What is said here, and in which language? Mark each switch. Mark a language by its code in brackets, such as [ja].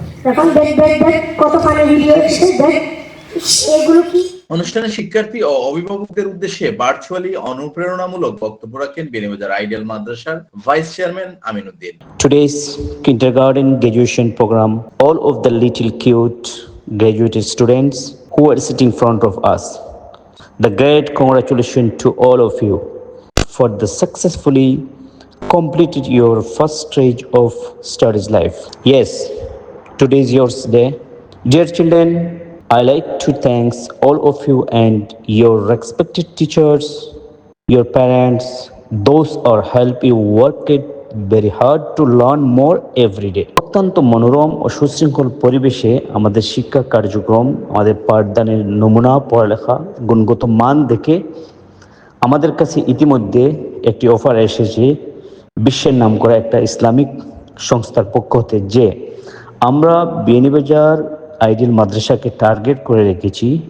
[bn] এখন দেখ কত ফানি ভিডিও এসে দেখ এগুলো কি। অনুষ্ঠানে শিক্ষার্থী ও অভিভাবকদের উদ্দেশ্যে ভার্চুয়ালি অনুপ্রেরণামূলক বক্তব্য রাখেন বিয়ানীবাজার আইডিয়াল মাদ্রাসার vice chairman Amin Uddin. [en] Today's kindergarten graduation program, all of the little cute graduated students who are sitting in front of us, the great congratulations to all of you for the successfully completed your first stage of studies life. Yes, today is your day. Dear children, I like to thank all of you and your respected teachers, your parents, those who help you work it very hard to learn more every day. [bn] অত্যন্ত মনোরম ও সুশৃঙ্খল পরিবেশে আমাদের শিক্ষা কার্যক্রম, আমাদের পাঠদানের নমুনা, পড়ালেখা, গুণগত মান দেখে আমাদের কাছে ইতিমধ্যে একটি অফার এসেছে বিশ্বের নামকরা একটা ইসলামিক সংস্থার পক্ষ হতে, যে আমরা বিয়ানীবাজার আইডিয়াল মাদ্রাসাকে টার্গেট করে রেখেছি।